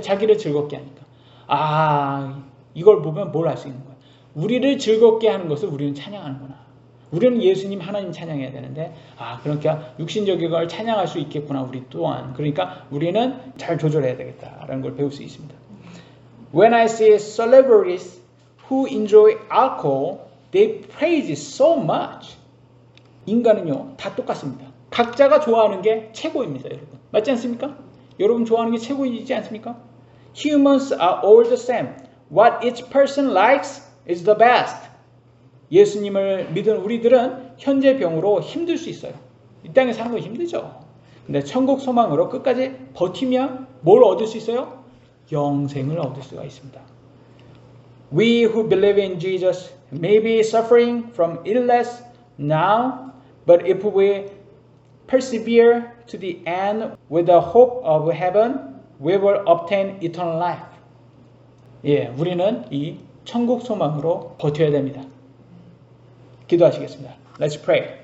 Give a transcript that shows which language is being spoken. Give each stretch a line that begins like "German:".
Korean: 자기를 즐겁게 하니까. 이걸 보면 뭘 알 수 있는 거야? 우리를 즐겁게 하는 것을 우리는 찬양하는구나. 우리는 예수님 하나님 찬양해야 되는데 그러니까 육신적인 걸 찬양할 수 있겠구나, 우리 또한. 그러니까 우리는 잘 조절해야 되겠다라는 걸 배울 수 있습니다.
English: When I see celebrities who enjoy alcohol, they praise it so much.
Korean: 인간은요, 다 똑같습니다. 각자가 좋아하는 게 최고입니다, 여러분. 맞지 않습니까? 여러분 좋아하는 게 최고이지 않습니까?
English: Humans are all the same. What each person likes is the best.
Korean: 예수님을 믿은 우리들은 현재병으로 힘들 수 있어요. 이 땅에 사는 거 힘들죠. 근데 천국 소망으로 끝까지 버티면 뭘 얻을 수 있어요? 영생을 얻을 수가 있습니다.
English: We who believe in Jesus may be suffering from illness now, but if we persevere to the end with the hope of heaven, we will obtain eternal life.
Korean: 우리는 이 천국 소망으로 버텨야 됩니다. 기도하시겠습니다.
English: Let's pray.